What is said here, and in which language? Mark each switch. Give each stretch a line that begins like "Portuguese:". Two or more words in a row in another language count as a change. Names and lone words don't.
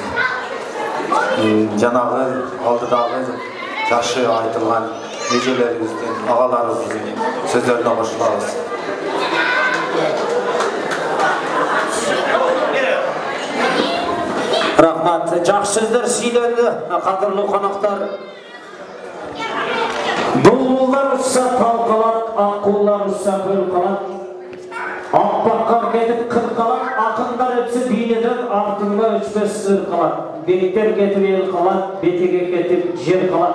Kyrgyz: Жанагы алдыдагы жакшы айтылган эжелерибиздин, агаларыбыздын сөздөрүнө кошулабыз.
Kazakh: Рахмат, жақсы сөздер сөйленді, қадірлі қонақтар. Бұлбұлдар ұшса тал қалат, аққулар ұшса көл қалат. Ақпаққа кетіп қыр қалат, ақындар өтсі бейнеден артыңда өшпес ыр қалат. Бейттер кетіп ел қалат, бетеге кетіп жер қалат.